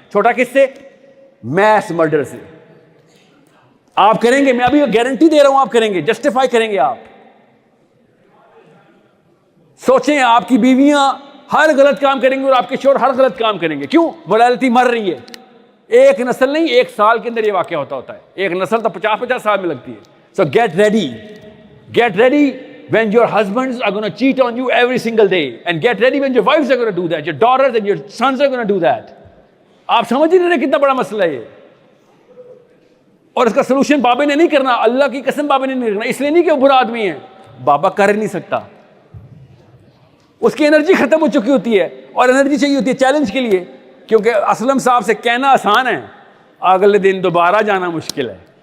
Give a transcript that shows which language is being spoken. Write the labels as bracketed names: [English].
[Urdu] چھوٹا کس سے؟ میس مرڈر سے. آپ کریں گے, میں ابھی گارنٹی دے رہا ہوں, آپ کریں گے, جسٹیفائی کریں گے. آپ سوچیں, آپ کی بیویاں ہر غلط کام کریں گے اور آپ کے شوہر ہر غلط کام کریں گے. کیوں؟ مورالٹی مر رہی ہے. ایک نسل نہیں, 1 سال کے اندر یہ واقعہ ہوتا ہے. ایک نسل تو 50 سال میں لگتی ہے. [English] So get ready. Get ready when your husbands are going to cheat on you every single day, and get ready when your wives are going to do that, your daughters and your sons are going to do that. [Urdu] آپ سمجھ نہیں رہے کتنا بڑا مسئلہ ہے یہ. اور اس کا سلوشن بابے نے نہیں کرنا, اللہ کی قسم بابے نے نہیں کرنا. اس لیے نہیں کہ وہ برا آدمی ہے, بابا کر نہیں سکتا, اس کی انرجی ختم ہو چکی ہوتی ہے اور انرجی چاہیے ہوتی ہے چیلنج کے لیے. کیونکہ اسلم صاحب سے کہنا آسان ہے, اگلے دن دوبارہ جانا مشکل ہے.